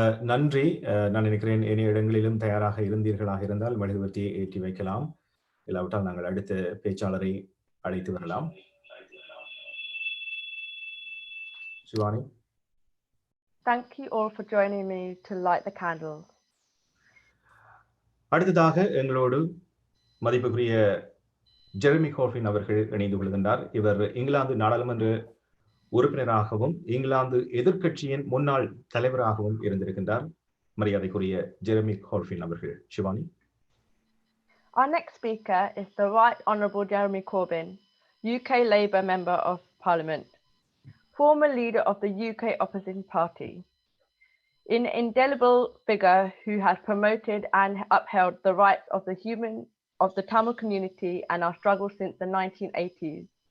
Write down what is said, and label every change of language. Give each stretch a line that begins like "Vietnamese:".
Tamil: நன்றி. நான் நினைக்கிறேன் ஏனைய இடங்களிலும் தயாராக இருந்தீர்களாக இருந்தால் மெழுகுவர்த்தியை ஏற்றி வைக்கலாம். இல்லாவிட்டால் நாங்கள் அடுத்த பேச்சாளரை அழைத்து வரலாம். Shivani.
English: Thank you all for joining me to light the candles.
Tamil: அடுத்ததாக எங்களோடு மதிப்புக்குரிய ஜெரமி கோர்பின் அவர்கள் இணைந்து கொள்கின்றார். இவர் இங்கிலாந்து நாடாளுமன்ற உறுப்பினராகவும் இங்கிலாந்து எதிர்க்கட்சியின் முன்னாள் தலைவராகவும் இருந்திருக்கின்றார். மரியாதைக்குரிய ஜெரமி கோர்பின் அவர்கள். Shivani.
English: Our next speaker is the Right Honourable Jeremy Corbyn, UK Labour Member of Parliament, former leader of the UK opposition party, an indelible figure who has promoted and upheld the rights of the Tamil community and our struggle since the 1980s.